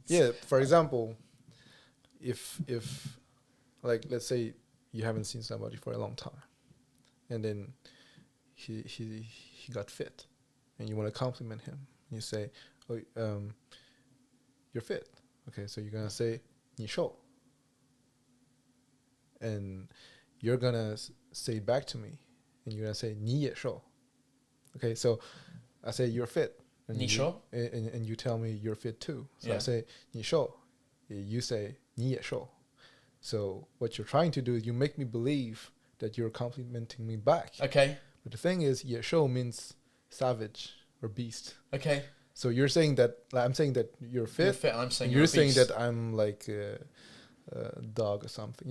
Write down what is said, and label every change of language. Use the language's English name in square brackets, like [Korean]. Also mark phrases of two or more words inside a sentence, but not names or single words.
[English] Yeah, for example, if like let's say you haven't seen somebody for a long time, and then he got fit, and you want to compliment him, you say, "Oh, you're fit." Okay, so you're gonna say, [Chinese] 你瘦. [English] And you're gonna say it back to me, and you're gonna say, [Chinese] 你也瘦. [English] Okay, so I say you're fit, and [Chinese] 你瘦? [English] and you tell me you're fit too. So Yeah. I say [Chinese] 你瘦, [English] you say [Chinese] 你也瘦. [English] So what you're trying to do is you make me believe that you're complimenting me back. Okay. But the thing is, 野兽 means savage or beast. Okay. So you're saying that, like, I'm saying that you're fit. You're fit, and I'm saying You're you're saying beast. that I'm like a dog or something.